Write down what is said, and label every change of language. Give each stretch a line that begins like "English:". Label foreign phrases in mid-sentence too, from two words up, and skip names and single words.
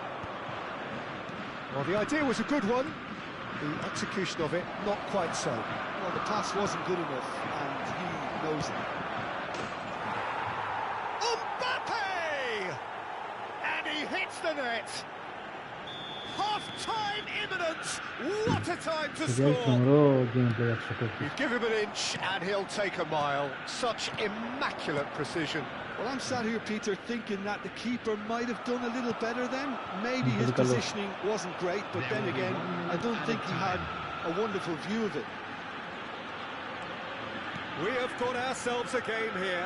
English: Well, the idea was a good one. The execution of it, not quite so. Well, the pass wasn't good enough, and he knows it. Mbappe! And he hits the net. Half-time imminent. What a time to
Greek: Παιδιά, έχει
English: score.
Greek: τρομερό gameplay αυτός ο παίκτης.
English: You give him an inch and he'll take a mile. Such immaculate precision. Well, I'm sat here, Peter, thinking that the keeper might have done a little better then. Maybe his positioning wasn't great, but then again, I don't think he had a wonderful view of it. We have got ourselves a game here.